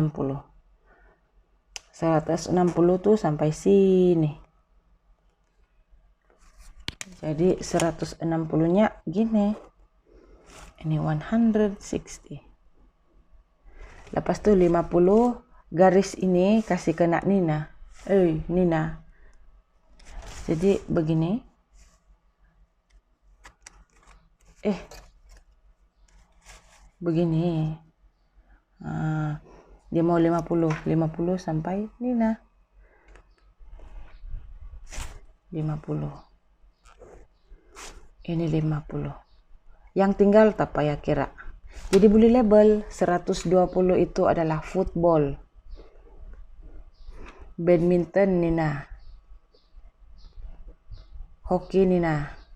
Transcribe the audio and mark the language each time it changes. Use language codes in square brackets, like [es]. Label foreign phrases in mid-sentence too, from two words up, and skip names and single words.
[ms] 160 tuh sampai sini. Jadi 160-nya gini. Ini 160. Lepas tuh 50 garis ini kasih kena Nina. Nina. Jadi begini. Begini. Dia mau 50 sampai Nina. 50. Ini 50. Yang tinggal tak payah kira. Jadi boleh label 120 itu adalah football. Badminton Nina. Hoki Nina.